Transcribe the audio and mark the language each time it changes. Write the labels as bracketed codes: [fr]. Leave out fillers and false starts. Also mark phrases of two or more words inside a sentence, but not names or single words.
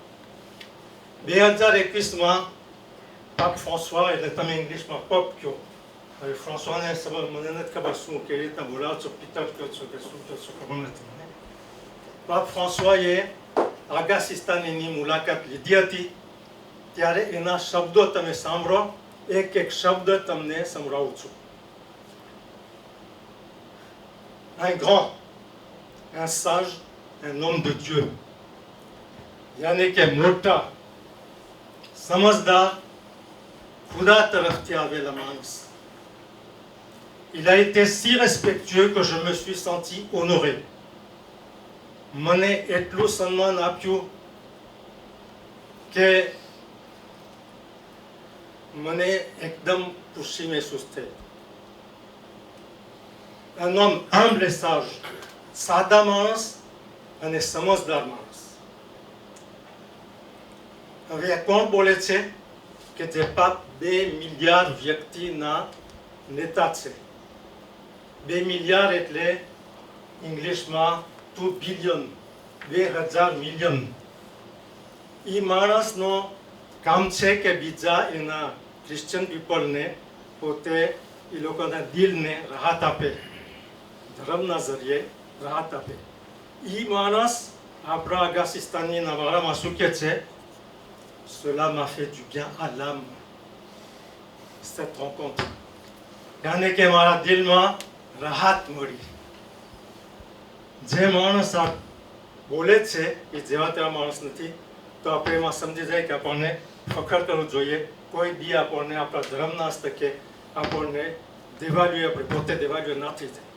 [gu] 2021માં પાપ ફ્રાન્સવા, એટલે તમે ઇંગ્લિશમાં પપ કહો, હવે ફ્રાન્સવાને મને નથી ખબર શું કેવી રીતના બોલાવો છો, પિતર કહો છો કે શું કહો છો ખબર નથી મને. પાપ ફ્રાન્સવાએ આગાસિસ્તાનની મુલાકાત લીધી હતી, ત્યારે એના શબ્દો તમે સાંભળો. એક એક શબ્દ તમને સંભળાવું છું. [fr] Un grand, un sage, un homme de Dieu. [gu] યાની કે મોટા, સમજદાર, ખુદા તરફથી આવેલા માણસ. [fr] Il a été si respectueux que je me suis senti honoré. [gu] મને એટલું સન્માન આપ્યું કે મને એકદમ ખુશી મહેસૂસ થઈ. [fr] Un homme humble et sage, [gu] સાદા માણસ અને સમજદાર માણસ. હવે કોણ બોલે છે? કે જે 2 મિલિયન વ્યક્તિના નેતા છે. 2 મિલિયન એટલે ઇંગ્લિશમાં 2 બિલિયન, 2000 મિલિયન. એ માણસનો કામ છે કે બીજા એના [en] Christian people [gu] પોતે એ લોકોના દિલને રાહત આપે, ધર્મના જરીએ રાહત આપે. એ માણસ આપણા આગાસિસ્તાનીના વાળામાં શું કહે છે? [fr] Cela m'a fait du bien à l'âme, cette rencontre. [gu] યાને કે મારા દિલમાં રાહત મળી. જે માણસ આ બોલે છે એ જેવા તેવા માણસ નથી. તો આપણે એમાં સમજી જાય કે આપણને ફખર કરવું જોઈએ. કોઈ દી આપણને આપણા ધર્મના હસ્તકે આપણને દેવાળીએ, આપણે પોતે દેવાળીઓ ના થઈ જાય.